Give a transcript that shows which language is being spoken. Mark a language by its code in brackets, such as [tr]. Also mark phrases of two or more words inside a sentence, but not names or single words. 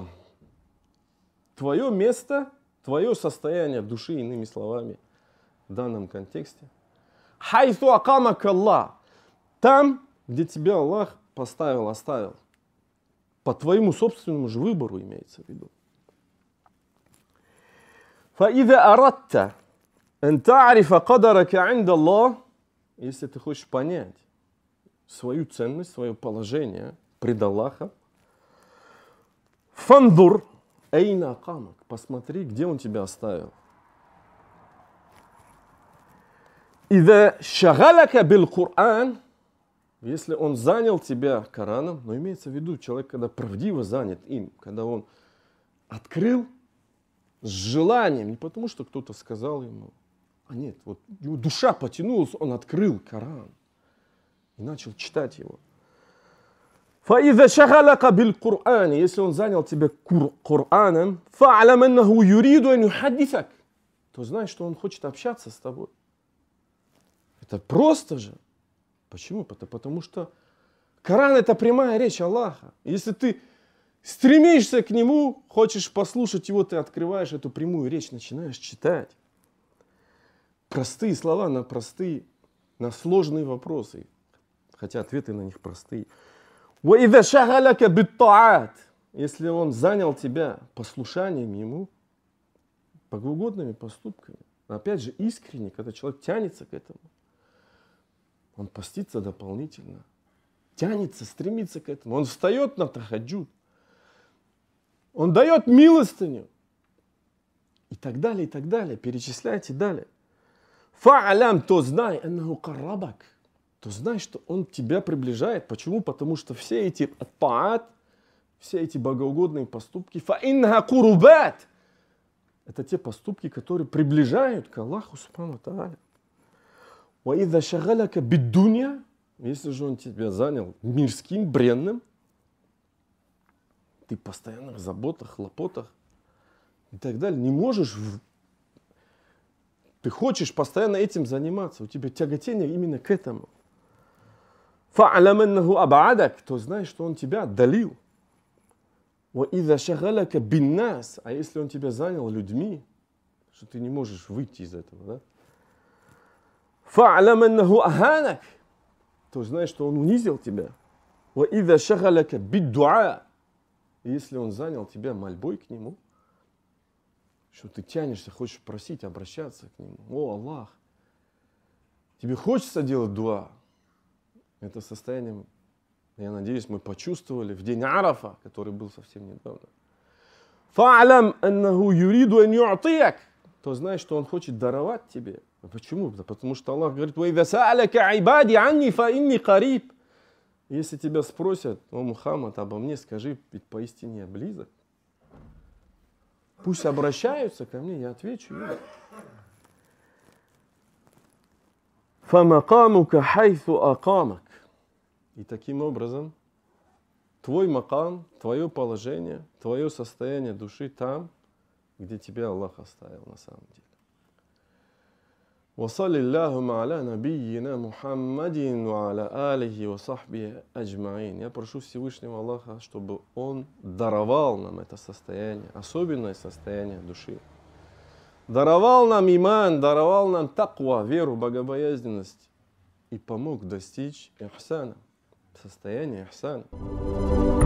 [ru] Твое место, твое состояние души, иными словами, в данном контексте. [ar] حيث أقامك الله. [ru] Там, где тебя Аллах поставил, оставил. По твоему собственному же выбору имеется в виду. [ar] فإذا أردت أن تعرف قدرك عند الله, [ru] если ты хочешь понять свою ценность, свое положение пред Аллахом, [ar] فانظر أين أقامك, [ru] посмотри, где Он тебя оставил. [ar] إذا شغلك بالقرآن, [ru] если он занял тебя Кораном, но имеется в виду человек, когда правдиво занят им, когда он открыл с желанием, не потому что кто-то сказал ему, а нет, вот его душа потянулась, он открыл Коран и начал читать его. [ar] فَإِذَا شَغَلَكَ بِالْقُرْآنِ, [ru] если он занял тебя Кораном, [ar] فَعْلَمْ أَنَّهُ يُرِيدُ أَنْ يُحَدِّثَكَ, [ru] то знаешь, что он хочет общаться с тобой. Это просто же. Почему? Потому что Коран — это прямая речь Аллаха. Если ты стремишься к нему, хочешь послушать его, ты открываешь эту прямую речь, начинаешь читать. Простые слова на простые, на сложные вопросы. Хотя ответы на них простые. [ar] وَإِذَا شَغَلَكَ بِالطَّاعَاتِ, [ru] если он занял тебя послушанием ему, богоугодными поступками, опять же искренне, когда человек тянется к этому, он постится дополнительно, тянется, стремится к этому. Он встает на тахаджуд, он дает милостыню и так далее, перечисляйте далее. Фа'алям, то знай, [ar] أنه قربك, [ru] то знай, что он тебя приближает. Почему? Потому что все эти таат, все эти богоугодные поступки, [ar] فإنها قربات, [ru] это те поступки, которые приближают к Аллаху [ar] سبحانه وتعالى. وَإِذَا شَغَلَكَ بِالدُّنْيَا, [ru] если же он тебя занял мирским, бренным, ты в постоянных заботах, хлопотах и так далее, не можешь, ты хочешь постоянно этим заниматься, у тебя тяготение именно к этому. [ar] فَعْلَمْ أَنَّهُ أَبْعَدَكَ, [ru] то знаешь, что он тебя отдалил. [ar] وَإِذَا شَغَلَكَ بِالنَّاسِ, [ru] а если он тебя занял людьми, что ты не можешь выйти из этого, да? [ar] فَعْلَمْ أَنَّهُ أَهَانَكَ, [ru] то знаешь, что он унизил тебя. [ar] وَإِذَا شَغَلَكَ بِالدُّعَاءِ, [ru] если он занял тебя мольбой к нему, что ты тянешься, хочешь просить, обращаться к нему. О, Аллах, тебе хочется делать дуа. Это состояние, я надеюсь, мы почувствовали в день Арафа, который был совсем недавно. [ar] فاعلم أنه يريد أن يعطيك. [ru] То знаешь, что он хочет даровать тебе. А почему? Да потому что Аллах говорит: [ar] «وإذا سألك عبادي عني فإني قريب». [ru] Если тебя спросят: «О Мухаммад, обо мне скажи, ведь поистине я близок». Пусть обращаются ко мне, я отвечу им. [ar] «فمقامك حيث أقامك». [ru] И таким образом твой макам, твое положение, твое состояние души там, где тебя Аллах оставил на самом деле. [ar] وصل اللهم على نبينا محمد وعلى آله وصحبه أجمعين. [ru] Я прошу Всевышнего Аллаха, чтобы Он даровал нам это состояние, особенное состояние души. Даровал нам иман, даровал нам таква, веру, богобоязненность и помог достичь ихсана, состояния ихсана.